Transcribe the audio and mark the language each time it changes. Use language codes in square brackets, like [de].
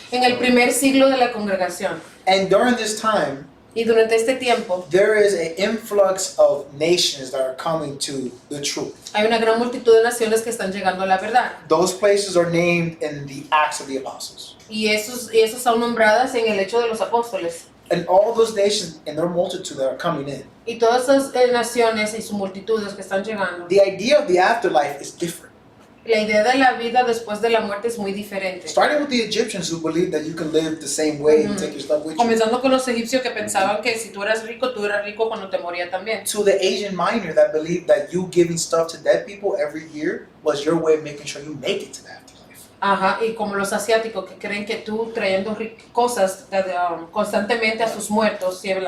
[es] En el primer siglo de la congregación. [en] And during this time, [es] Y durante este tiempo [en] there is an influx of nations that are coming to the truth. [es] hay una gran multitud de naciones que están llegando a la verdad. [en] Those places are named in the Acts of the Apostles. [es] Y esos son nombradas en el Hecho de los Apóstoles. [en] And all those nations and their multitude that are coming in. [es] Y todas esas naciones y sus multitudes que están llegando. [en] The idea of the afterlife is different. [es] La idea de la vida después de la muerte es muy diferente. [en] Starting with the Egyptians who believed that you can live the same way and take your stuff with you. [es] Comenzando con los egipcios que pensaban que si tú eras rico cuando te moría también. [en] To the Asian miner that believed that you giving stuff to dead people every year was your way of making sure you make it to the afterlife. [es] Ajá, y como los asiáticos que creen que tú trayendo cosas constantemente a sus muertos,